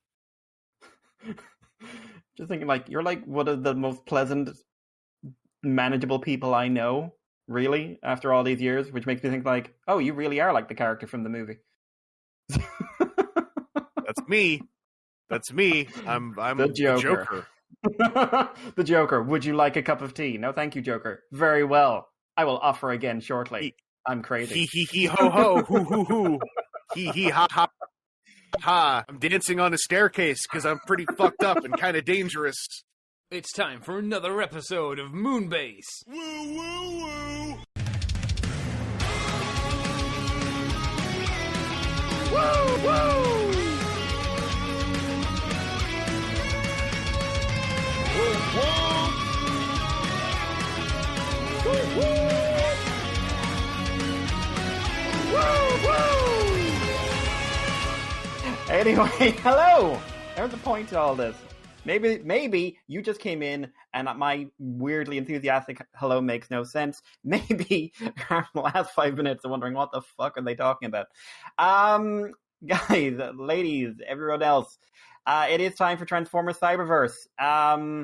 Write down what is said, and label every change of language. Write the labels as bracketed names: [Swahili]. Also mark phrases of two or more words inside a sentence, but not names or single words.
[English] Just thinking, like, you're like one of the most pleasant, manageable people I know, really, after all these years, which makes me think, like, oh, you really are like the character from the movie. That's me. That's me. I'm the Joker. The Joker. Would you like a cup of tea? No, thank you, Joker. Very well. I will offer again shortly. I'm crazy. He ho ho hoo hoo hoo. He ha ha ha. I'm dancing on a staircase because I'm pretty fucked up and kind of dangerous. It's time for another episode of Moonbase. Woo woo woo. Woo woo. Woo woo. Woo woo. Woo woo. Anyway, hello! There's the point to all this. Maybe you just came in and my weirdly enthusiastic hello makes no sense. Maybe our last 5 minutes are wondering what the fuck are they talking about. Guys, ladies, everyone else, it is time for Transformers Cyberverse.